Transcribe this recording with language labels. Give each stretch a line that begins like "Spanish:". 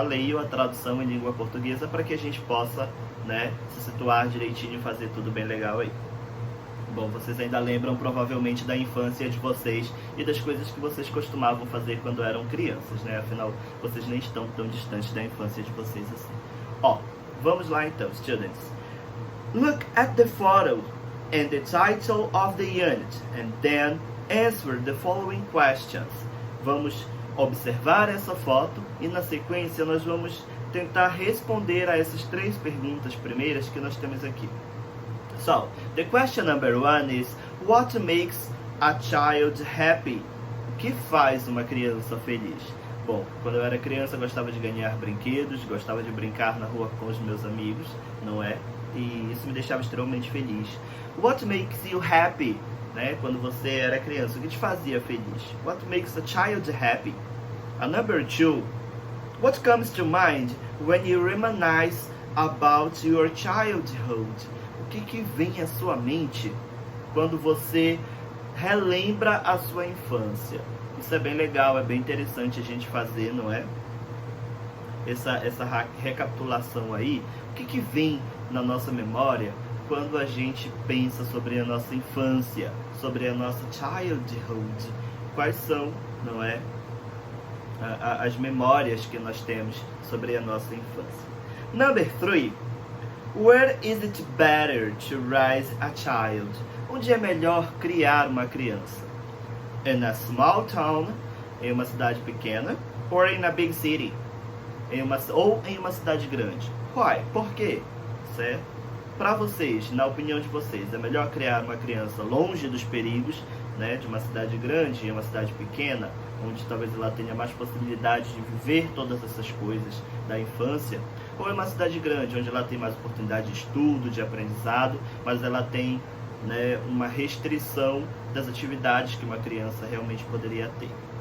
Portuguese: Leio a tradução em língua portuguesa para que a gente possa, né, se situar direitinho e fazer tudo bem legal aí. Bom, vocês ainda lembram provavelmente da infância de vocês e das coisas que vocês costumavam fazer quando eram crianças, né? Afinal, vocês nem estão tão distantes da infância de vocês assim. Ó, vamos lá então, students.
English: Look at the photo and the title of the unit and then answer the following questions.
Portuguese: Vamos observar essa foto e na sequência nós vamos tentar responder a essas três perguntas primeiras que nós temos aqui.
English: So, the question number 1 is, what makes a child happy?
Portuguese: O que faz uma criança feliz? Bom, quando eu era criança eu gostava de ganhar brinquedos, gostava de brincar na rua com os meus amigos, não é? E isso me deixava extremamente feliz. What makes you happy? Né? Quando você era criança, o que te fazia feliz?
English: What makes a child happy? A number 2, what comes to mind when you reminisce about your childhood?
Portuguese: O que vem à sua mente quando você relembra a sua infância? Isso é bem legal, é bem interessante a gente fazer, não é? Essa recapitulação aí. O que vem na nossa memória quando a gente pensa sobre a nossa infância, sobre a nossa childhood? Quais são, não é, as memórias que nós temos sobre a nossa infância?
English: Number 3. Where is it better to raise a child?
Portuguese: Onde é melhor criar uma criança? In a small town, em uma cidade pequena, or in a big city, em uma cidade grande. Why? Por quê? Certo? Para vocês, na opinião de vocês, é melhor criar uma criança longe dos perigos, né, de uma cidade grande, em uma cidade pequena, onde talvez ela tenha mais possibilidade de viver todas essas coisas da infância, ou em uma cidade grande, onde ela tem mais oportunidade de estudo, de aprendizado, mas ela tem, né, uma restrição das atividades que uma criança realmente poderia ter.